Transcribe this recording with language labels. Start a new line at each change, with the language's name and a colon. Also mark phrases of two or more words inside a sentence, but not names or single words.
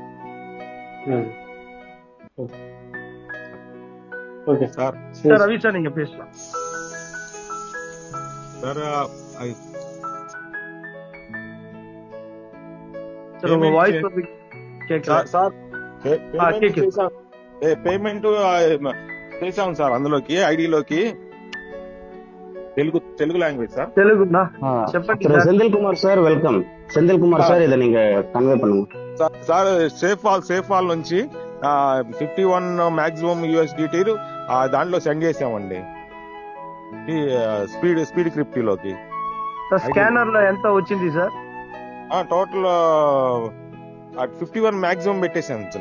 Tamil: ஓகே சார். சார் ரவி சார் நீங்க பேசலாம் சார். சார் உங்க வாய்ஸ் வந்து கேட்கல சார்.
Telugu: పేమెంట్ చేసాం సార్ అందులోకి ఐడిలోకి తెలుగు లాంగ్వేజ్ சார்.
Tamil: தெலுங்குண்ணா చెప్పండి சார். செந்தில் குமார் சார் வெல்கம். செந்தில் குமார் சார் இதை நீங்க கன்வே பண்ணுங்க
Telugu: సార్. సేఫ్ వాల్ నుంచి 51 మాక్సిమం USDT దాంట్లో సెండ్ చేసామండి స్పీడ్ క్రిప్టీలోకి. స్కానర్ లో ఎంత వచ్చింది సార్? టోటల్ 51 మాక్సిమం పెట్టేసాను సార్.